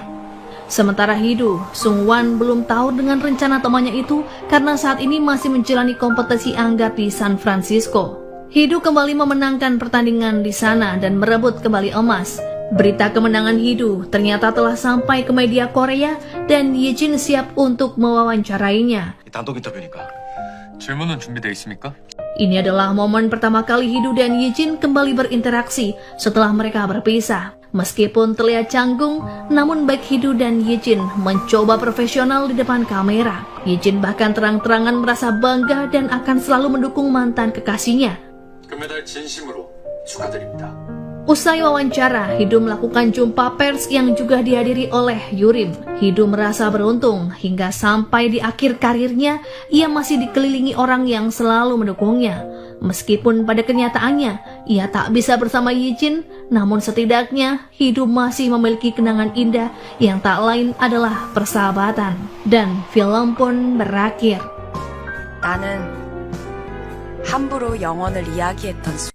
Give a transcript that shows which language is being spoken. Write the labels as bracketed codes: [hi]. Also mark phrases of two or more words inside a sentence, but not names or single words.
[id] Sementara Hidu, Sungwan belum tahu dengan rencana temannya itu karena saat ini masih menjalani kompetisi anggar di San Francisco. Hidu kembali memenangkan pertandingan di sana dan merebut kembali emas. Berita kemenangan Hidu ternyata telah sampai ke media Korea dan Yijin siap untuk mewawancarainya. [ko] 단독 인터뷰니까. 질문은 준비돼 있습니까? [id] Ini adalah momen pertama kali Hidu dan Yijin kembali berinteraksi setelah mereka berpisah. Meskipun terlihat canggung, namun baik Hidu dan Yijin mencoba profesional di depan kamera. Yijin bahkan terang-terangan merasa bangga dan akan selalu mendukung mantan kekasihnya. [ko] 금메달 진심으로 축하드립니다. [id] Usai wawancara, Hidu melakukan jumpa pers yang juga dihadiri oleh Yurim. Hidu merasa beruntung hingga sampai di akhir karirnya, ia masih dikelilingi orang yang selalu mendukungnya. Meskipun pada kenyataannya, ia tak bisa bersama Yijin, namun setidaknya Hidu masih memiliki kenangan indah yang tak lain adalah persahabatan. Dan film pun berakhir. [ko] 나는 함부로 영혼을 이야기했던